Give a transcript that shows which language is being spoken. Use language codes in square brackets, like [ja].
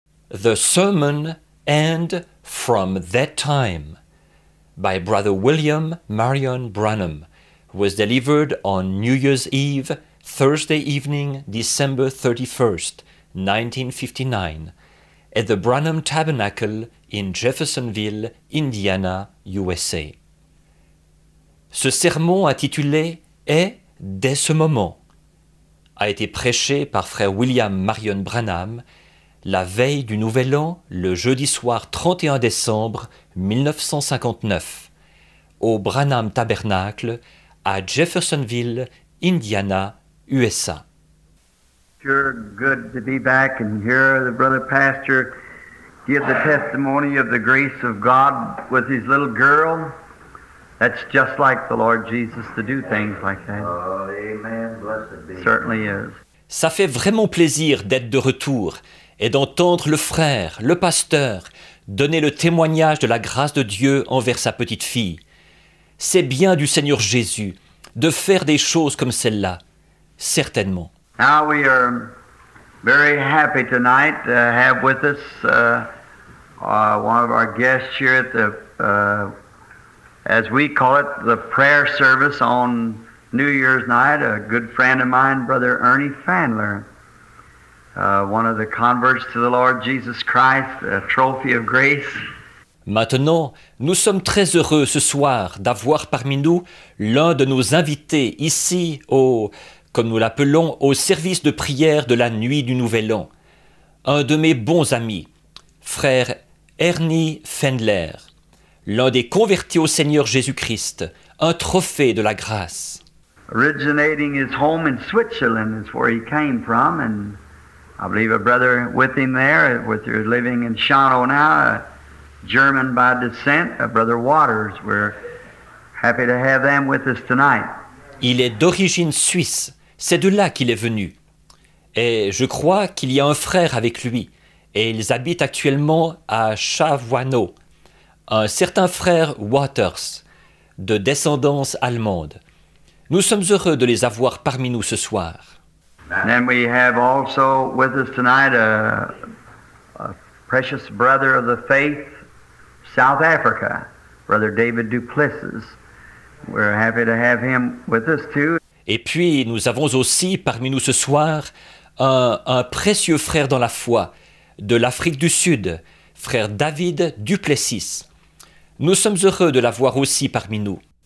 [en] The Sermon and From That Time by Brother William Marion Branham was delivered on New Year's Eve, Thursday evening, December 31st, 1959, at the Branham Tabernacle in Jeffersonville, Indiana, USA. [fr] Ce sermon intitulé « Et dès ce moment » a été prêché par frère William Marion Branham la veille du Nouvel An, le jeudi soir 31 décembre 1959, au Branham Tabernacle à Jeffersonville, Indiana, USA. [en] Sure good to be back and hear the brother pastor give the testimony of the grace of God with his little girl. That's just like the Lord Jesus to do things like that. Oh, amen. Blessed be. Certainly is. [fr] Ça fait vraiment plaisir d'être de retour et d'entendre le frère, le pasteur, donner le témoignage de la grâce de Dieu envers sa petite fille. C'est bien du Seigneur Jésus de faire des choses comme celle-là, certainement. [en] Now we are very happy tonight to have with us one of our guests here at the, as we call it, the prayer service on New Year's night, a good friend of mine, Brother Ernie Fandler, one of the converts to the Lord Jesus Christ, a trophy of grace. [fr] Maintenant, nous sommes très heureux ce soir d'avoir parmi nous l'un de nos invités ici comme nous l'appelons, au service de prière de la nuit du Nouvel An. Un de mes bons amis, frère Ernie Fendler, l'un des convertis au Seigneur Jésus-Christ, un trophée de la grâce. [en] Originating his home in Switzerland is where he came from, and I believe a brother with him there, with her living in Schano now, a German by descent, a brother Waters. We're happy to have them with us tonight. [fr] Il est d'origine suisse, c'est de là qu'il est venu. Et je crois qu'il y a un frère avec lui, et ils habitent actuellement à Chavoineau, un certain frère Waters, de descendance allemande. Nous sommes heureux de les avoir parmi nous ce soir. [en] And then we have also with us tonight a precious brother of the faith, South Africa, Brother David Duplessis. We're happy to have him with us too. [fr] Et puis nous avons aussi parmi nous ce soir un précieux frère dans la foi de l'Afrique du Sud, frère David Duplessis. Nous sommes heureux de l'avoir aussi parmi nous.